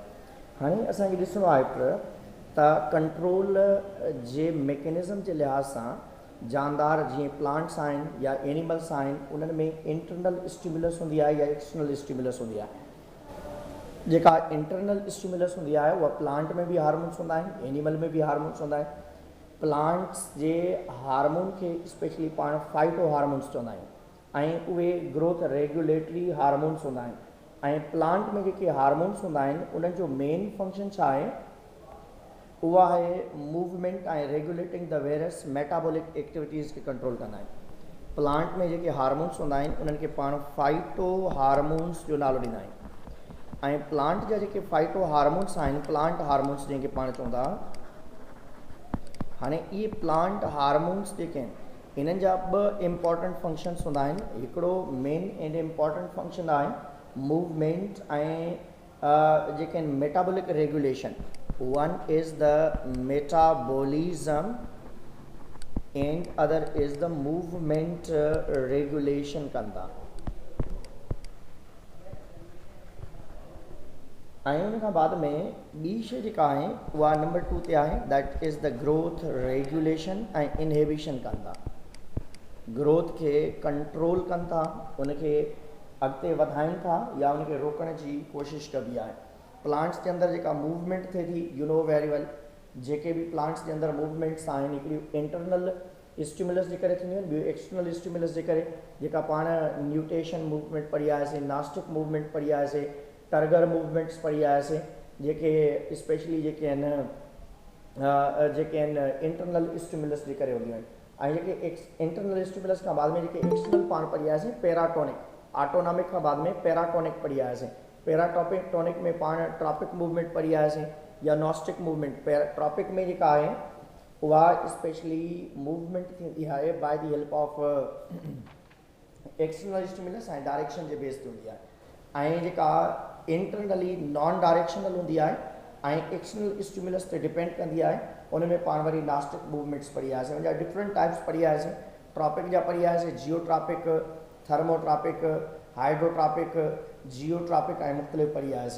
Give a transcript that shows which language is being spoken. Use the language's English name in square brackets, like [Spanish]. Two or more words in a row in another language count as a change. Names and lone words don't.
[Sindhi] हाणे असांखे ॾिसणो आहे त कंट्रोल जे मैकेनिज़म जे लिहाज़ सां जानदार जीअं प्लांट्स आहिनि या एनिमल्स आहिनि उन्हनि में [English] internal stimulus [Sindhi] हूंदी आहे या [English] external stimulus [Sindhi] हूंदी आहे। जेका [English] internal stimulus [Sindhi] हूंदी आहे उहा प्लांट में बि हार्मोन्स हूंदा आहिनि, एनिमल में बि हार्मोन्स हूंदा आहिनि। प्लांट्स जे हार्मोन खे स्पेशली पाण [English] phyto hormones [Sindhi] चवंदा आहियूं ऐं उहे [English] growth regulatory hormones [Sindhi] हूंदा आहिनि। ऐं प्लांट में जेके हार्मोन्स हूंदा आहिनि उन्हनि जो [English] main function [Sindhi] छा आहे, उहा आहे मूवमेंट ऐं [English] regulating the various metabolic activities [Sindhi] खे कंट्रोल कंदा आहिनि। प्लांट में जेके हार्मोन्स हूंदा आहिनि उन्हनि खे पाण [English] phyto hormones [Sindhi] जो नालो ॾींदा आहियूं। ऐं प्लांट जा जेके [English] phyto hormones [Sindhi] आहिनि, [English] plant hormones [Sindhi] जंहिंखे पाण चवंदा, हाणे इहे [English] plant hormones [Sindhi] जेके आहिनि इन्हनि जा ॿ [English] important functions [Sindhi] हूंदा आहिनि। हिकिड़ो [English] main and important function [Sindhi] आहे मूवमेंट ऐं जेके [English] metabolic regulation, one is the metabolism and other is the movement regulation [Sindhi] कंदा। ऐं उन खां बाद में ॿी शइ जेका आहे उहा नंबर 2 ते आहे, [English] that is the growth regulation ऐं इनहिबिशन कंदा। [Sindhi] ग्रोथ खे कंट्रोल कनि था, उनखे अॻिते वधाइनि था या उनखे रोकण जी कोशिशि कबी आहे। प्लांट्स जे अंदरि जेका मूवमेंट थिए थी, [English] you know very well, [Sindhi] जेके बि प्लांट्स जे अंदरि मूवमेंट्स आहिनि, हिकिड़ियूं [English] internal stimulus [Sindhi] जे करे थींदियूं आहिनि, ॿियूं [English] external stimulus [Sindhi] जे करे, जेका पाण [English] nutation movement [Sindhi] पढ़ी आयासीं, [English] nastic movement [Sindhi] पढ़ी आयासीं, [English] turgor movements [Sindhi] पढ़ी आयासीं, जेके स्पेशली जेके आहिनि [English] internal stimulus [Sindhi] जे करे हूंदियूं आहिनि। ऐं जेके [English] internal stimulus [Sindhi] खां बाद में जेके एक्सटर्नल पाण पढ़ी आयासीं [English] paratonic, autonomic [Sindhi] खां बाद में पैराटोनिक पढ़ी आयासीं। पैराटोनिक में पाण [English] tropic movement [Sindhi] पढ़ी आयासीं या [English] nastic movement. [Sindhi] ट्रॉपिक में जेका आहे उहा स्पेशली मूवमेंट थींदी आहे [English] by the help of external stimulus [Sindhi] ऐं डायरेक्शन जे बेस ते हूंदी आहे। ऐं जेका इंटरनली [English] non directional [Sindhi] हूंदी आहे ऐं [English] external stimulus [Sindhi] ते डिपेंड कंदी आहे, उन में पाण वरी [English] nastic movements [Sindhi] पढ़ी आयासीं। उनजा [English] different types [Sindhi] पढ़ी आयासीं। ट्रॉपिक जा पढ़ी आयासीं, [English] geotropic, thermotropic, hydrotropic, geotropic [Sindhi] ऐं मुख़्तलिफ़ पढ़ी आयासीं।